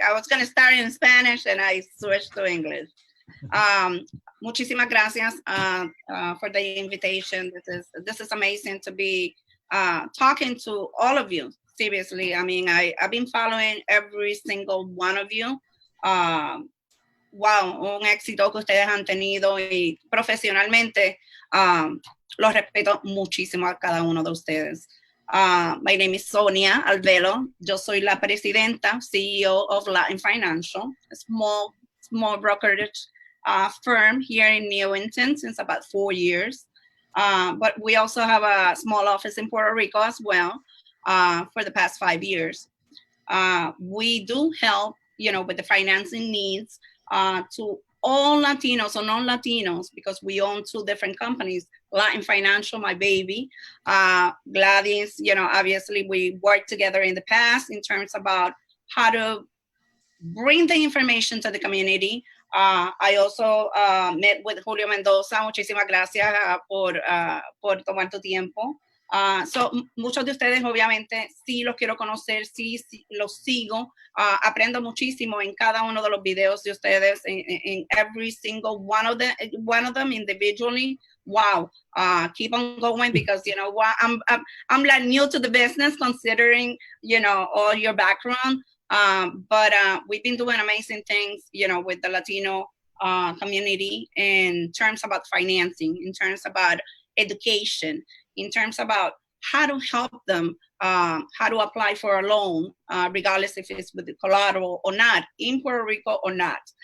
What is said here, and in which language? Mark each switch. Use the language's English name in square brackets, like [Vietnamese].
[English] I was going to start in Spanish and I switched to English. [Spanish] Muchísimas gracias [English] for the invitation. This is amazing to be talking to all of you. Seriously, I mean, I've been following every single one of you. [Spanish] wow, un éxito que ustedes han tenido y profesionalmente los respeto muchísimo a cada uno de ustedes. [English] My name is Sonia Alvelo. [Spanish] Yo soy la presidenta, [English] CEO of Latin Financial, a small brokerage firm here in Newington since about 4 years. But we also have a small office in Puerto Rico as well for the past 5 years. We do help, with the financing needs to all Latinos or non-Latinos, because we own 2 different companies, Latin Financial, my baby, Gladys, obviously we worked together in the past in terms about how to bring the information to the community. I also met with Julio Mendoza. [Spanish] Muchísimas gracias por tomar tu tiempo. So, muchos de ustedes obviamente sí los quiero conocer, sí los sigo, aprendo muchísimo en cada uno de los videos de ustedes, [English] in every single one of them individually. Wow, keep on going, because what, I'm like new to the business considering all your background, but we've been doing amazing things with the Latino community in terms about financing, in terms about education, in terms about how to help them, how to apply for a loan, regardless if it's with the collateral or not, in Puerto Rico or not.